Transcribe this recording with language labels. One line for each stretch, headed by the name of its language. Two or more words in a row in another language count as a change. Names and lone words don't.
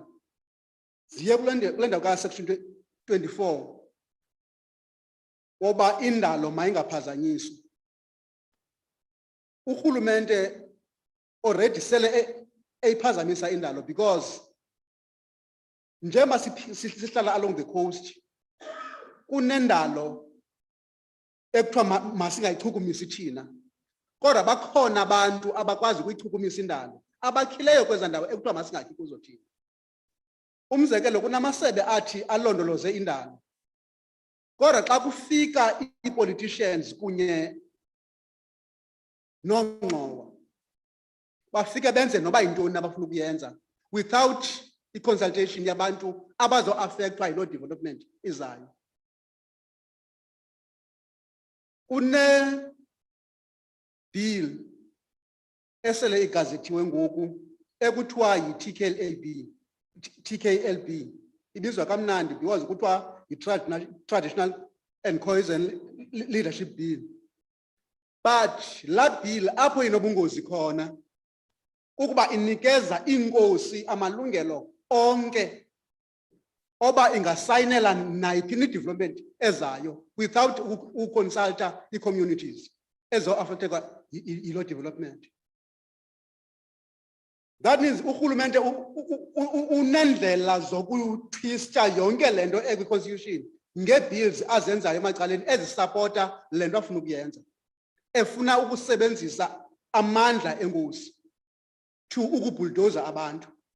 Xhosa: Ziye kule ndawo ka-section 24 woba indalo mayingaphazanyiswa. Urhulumente already sele eyiphazamisa indalo, because njengoba sihlala
English: along the coast,
Xhosa: kunendalo ekuthiwa masingayichukumisi thina, kodwa bakhona abantu abakwazi ukuyichukumisa indalo, abakhileyo kweza ndawo ekuthiwa masingakhi kuzo thina. Umzekelo, kunamasebe athi alondoloze indalo, kodwa xa kufika ii-politicians kunye noongxowa, bafike benze noba yintoni abafuna ukuyenza without i-consultation yabantu abazo-affectwa yiloo development izayo. Kune bill esele igazethiwe ngoku ekuthiwa yi-TKLB, ibizwa kamnandi because kuthiwa yi-Traditional and Cohesion Leadership Bill. But laa bill apho inobungozi khona ukuba inikeza iinkosi amalungelo onke oba ingasayinela nayiphi development ezayo without uconsulta i-communities ezo affecteka yilo development.
English: That means
Xhosa: urhulumente unendlela zokutwista yonke lento ekwi-constitution nge-bills azenzayo emacaleni ezisapota le nto afuna ukuyenza, efuna ukusebenzisa amandla enkosi to ukubhuldoza abantu.